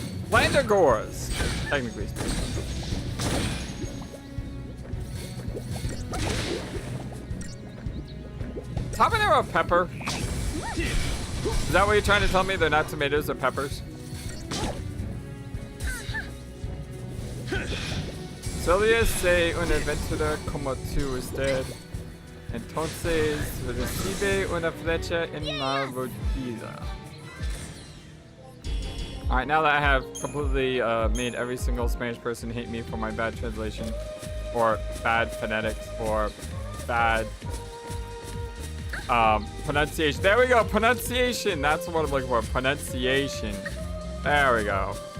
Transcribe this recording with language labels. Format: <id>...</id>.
<en>Landergores, technically speaking. habanero a pepper? Is that what you're trying to tell me? They're not tomatoes, they're peppers?</en> <es>Solía se una aventura como tú usted. Entonces recibe una flecha en la rodilla.</es> <en>Alright, now that I have completely made every single Spanish person hate me for my bad translation, or bad phonetics, or bad pronunciation. There we go, pronunciation. That's what I'm looking for, pronunciation. There we go.</en>